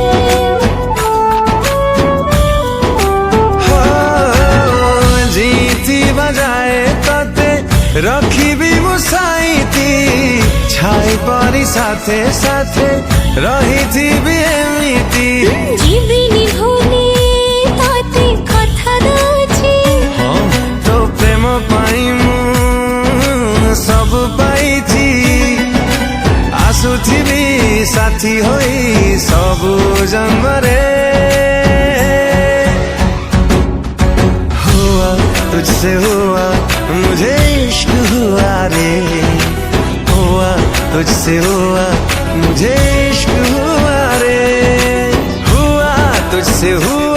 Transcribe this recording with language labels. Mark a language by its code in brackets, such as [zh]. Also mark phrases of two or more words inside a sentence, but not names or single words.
[or] ଜୀତି ବଜାଏ ତତେ ରଖିବି ମୁ ସାଇତି, ଛାଇ ପରି ସାଥେ ସାଥେ ରହିଥିବି ଏମିତି। ଜୀବନୀ ଭୁଲି ତୋତେ କଥା ଦଉଛି, ତୋ ପ୍ରେମ ପାଇ ମୁ ସବୁ ପାଇଛି, ଆସୁଥିବି ସାଥୀ ହୋଇ ସବୁ ଜନ୍ମରେ। [hi] हुआ तुझसे हुआ मुझे इश्क हुआ रे, हुआ तुझसे हुआ मुझे इश्क हुआ रे, हुआ तुझसे हुआ